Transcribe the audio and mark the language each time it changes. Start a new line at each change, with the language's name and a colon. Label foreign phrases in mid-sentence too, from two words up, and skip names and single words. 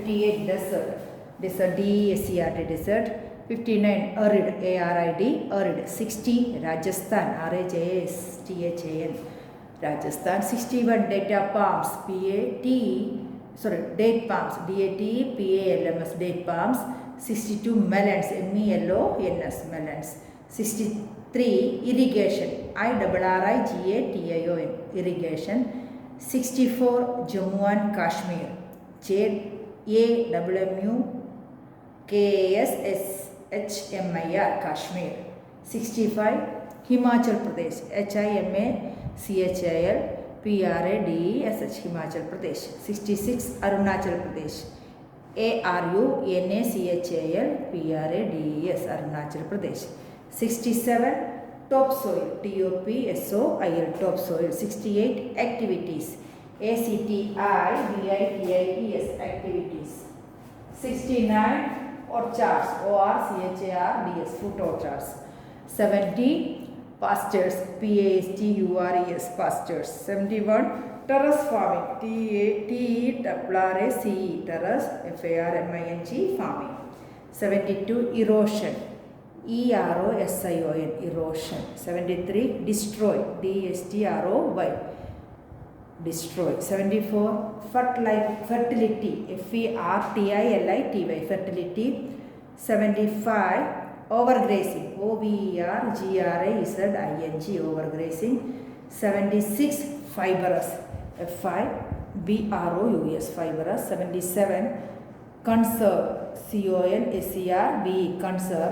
English: 58 desert, DESERT, 59 Arid, A-R-I-D, Arid. 60 Rajasthan, R-A-J-S-T-H-A-N, Rajasthan. 61 Data Palms, date palms, D-A-T-P-A-L-M-S, date palms. 62 melons, M-E-L-O-N-S, melons. 63 irrigation, I-R-R-I-G-A-T-I-O-N, irrigation. 64 Jammu and Kashmir, J-A-W-M-U-K-S-S-H-M-I-R, Kashmir. 65 Himachal Pradesh, H-I-M-A-C-H-I-L-P-R-A-D-E-S-H, Himachal Pradesh. 66 Arunachal Pradesh, A-R-U-N-A-C-H-A-L-P-R-A-D-E-S, Arunachal Pradesh. 67 Topsoil, T-O-P-S-O-I-L, topsoil. 68 Activities, A-C-T-I-V-I-T-I-E-S, activities. 69 Orchards, O-R-C-H-A-R-D-S, fruit orchards. 70 Pastures, P-A-S-T-U-R-E-S, pastures. 71 Terrace farming, T-E-R-R-A-C-E, terrace, F-A-R-M-I-N-G, farming. 72 Erosion, E-R-O-S-I-O-N, erosion. 73 Destroy, D-S-T-R-O-Y, destroy. 74 Fertility, F-E-R-T-I-L-I-T-Y, fertility. 75 Overgrazing, O-V-E-R-G-R-A-Z-I-N-G, overgrazing. 76 Fibrous, F-I-B-R-O-U-S, fibrous. 77 Conserve, C-O-N-S-E-R-V-E, conserve.